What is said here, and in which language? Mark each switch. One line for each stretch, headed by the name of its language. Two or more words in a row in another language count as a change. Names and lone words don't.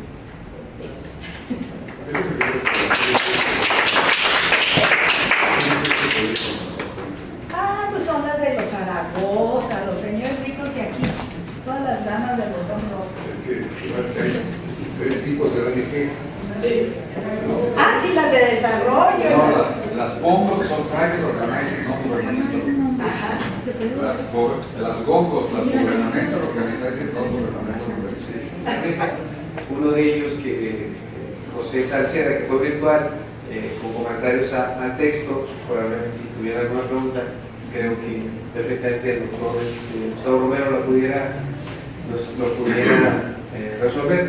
Spanish: Pues son las de los Zaragoza, los señores ricos de aquí, todas las damas del botón rojo. Hay 3 tipos de ONGs. Sí. Sí, las de desarrollo. No, las GONGOS son
English: Private Organizing Non-Governmental. Las GONGOS, las Governmental Organizing Non-Governmental Organizations.
Spanish: Uno de ellos, que José Salceda, que fue virtual, con comentarios al texto, probablemente si tuviera alguna pregunta, creo que perfectamente el doctor Gustavo Romero lo pudiera resolver.